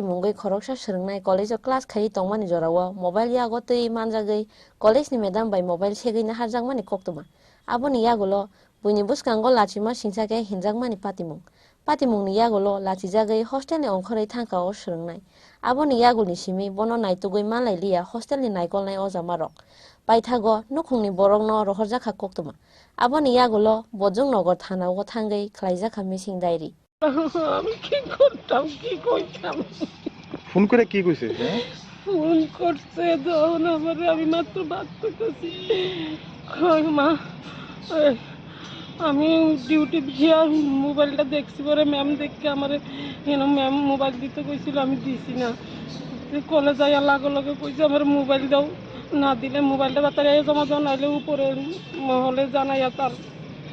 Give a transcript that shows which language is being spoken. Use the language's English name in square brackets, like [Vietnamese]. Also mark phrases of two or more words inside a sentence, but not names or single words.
[Kok Borok] mungoi khoroksa srungnai [English] college of class [Kok Borok] khai tongmani jorawo mobile yago tei manjagei college ni madam by mobile segei na harjangmani koktuma aboni yagulo buini buskango lachima singsake hinjangmani patimung ni yagulo lachijagei hostel ni ongkhorei thangkao srungnai aboni yagulni simi bono naitugoi malai liya hostel ni naikolnai ojamarok paithago nukhungni borokno rohorjakha koktuma aboni yagulo Borjung Nagar thanago thangei khlaijaka [English] missing diary [Bangla] আমি কি করতাম কি কইতাম ফোন করে কি কইছে ফোন করছে যখন আমারে আমি মাত্র বাত করতেছি মা আমি ডিউটি গিয়া মোবাইলটা দেখছি পরে ম্যাম দেখে আমারে ম্যাম মোবাইল দিতে কইছিল আমি দিছি না কলেজ যাই লগে লগে কইছে আমার মোবাইল দাও না দিলে মোবাইলটা বাতারে জমা দাও নাইলে উপরে মহলে জানাইয়া তার